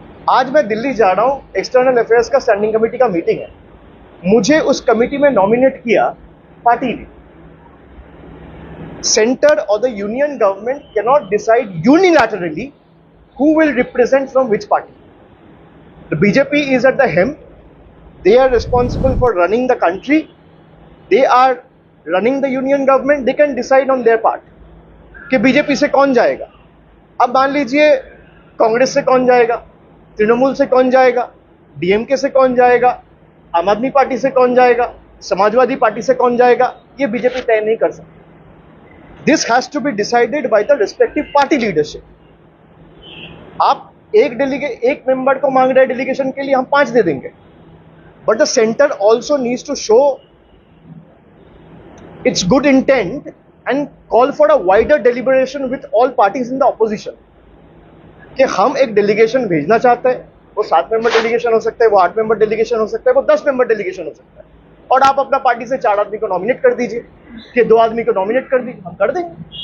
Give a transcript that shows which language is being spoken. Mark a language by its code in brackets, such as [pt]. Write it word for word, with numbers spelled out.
[hi] आज मैं दिल्ली जा रहा हूँ, एक्सटर्नल अफेयर्स का स्टैंडिंग कमेटी का मीटिंग है, मुझे उस कमेटी में नॉमिनेट किया पार्टी ने। [en] Centre और the union government can not decide unilaterally who will represent from which party. The B J P is at the helm. They are responsible for running the country. They are running the union government. They can decide on their part [hi] कि B J P से कौन जाएगा। अब मान लीजिए कांग्रेस से कौन जाएगा, तृणमूल से कौन जाएगा, D M K से कौन जाएगा, आम आदमी पार्टी से कौन जाएगा, समाजवादी पार्टी से कौन जाएगा, ये B J P तय नहीं कर सकती। [en] This has to be decided by the respective party leadership. [hi] आप एक डेलीगे एक मेंबर को मांग रहे हैं डेलीगेशन के लिए, हम पांच दे देंगे, [en] but the centre also needs to show its good intent and call for a wider deliberation with all parties in the opposition [hi] कि हम एक डेलीगेशन भेजना चाहते हैं, वो सात मेंबर डेलीगेशन हो सकता है, वो आठ मेंबर डेलीगेशन हो सकता है, वो दस मेंबर डेलीगेशन हो सकता है, और आप अपना पार्टी से चार आदमी को नॉमिनेट कर दीजिए कि दो आदमी को नॉमिनेट कर दीजिए, हम कर देंगे।